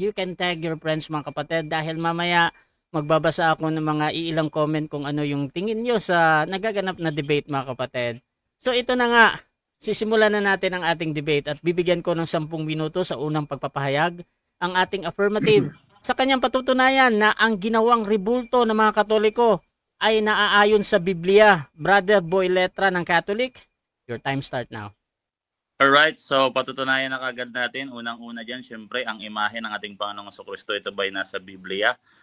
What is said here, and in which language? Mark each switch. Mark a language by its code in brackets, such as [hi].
[en] You can tag your friends, [tl] mga kapatid, dahil mamaya magbabasa ako ng mga iilang comment kung ano yung tingin nyo sa nagaganap na debate, mga kapatid. So, ito na nga. Sisimulan na natin ang ating debate at bibigyan ko ng 10 minuto sa unang pagpapahayag ang ating affirmative sa kanyang patutunayan na ang ginawang rebulto ng mga Katoliko ay naaayon sa Biblia. [en] Brother Boy Letra ng Catholic, your time start now. [tl] Alright, so patutunayan na kagad natin. Unang-una dyan, syempre, ang imahe ng ating Panginoong Jesucristo, ito ba ay nasa Biblia?